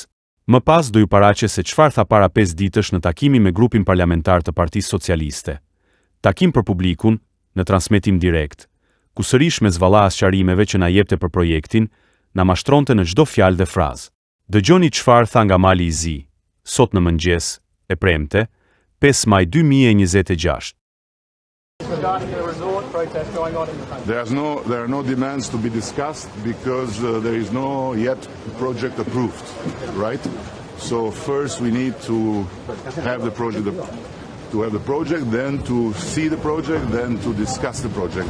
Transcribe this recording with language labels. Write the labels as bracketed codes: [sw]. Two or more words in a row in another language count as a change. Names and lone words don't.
[sq] Më pas do ju paraqes se çfarë tha para 5 ditësh në takimin me grupin parlamentar të Partisë Socialiste. Takim për publikun, në transmetim direkt, ku sërish me zvalla sqarimeve që na jepte për projektin, na mashtronte në çdo fjalë dhe frazë. Dëgjoni çfarë tha nga mali i zi, sot në mëngjes, e premte, 5 maj 2026. [en] There are no demands to be discussed because there is no yet project approved, right? So first we need to have the project, then to see the project, then to discuss the project.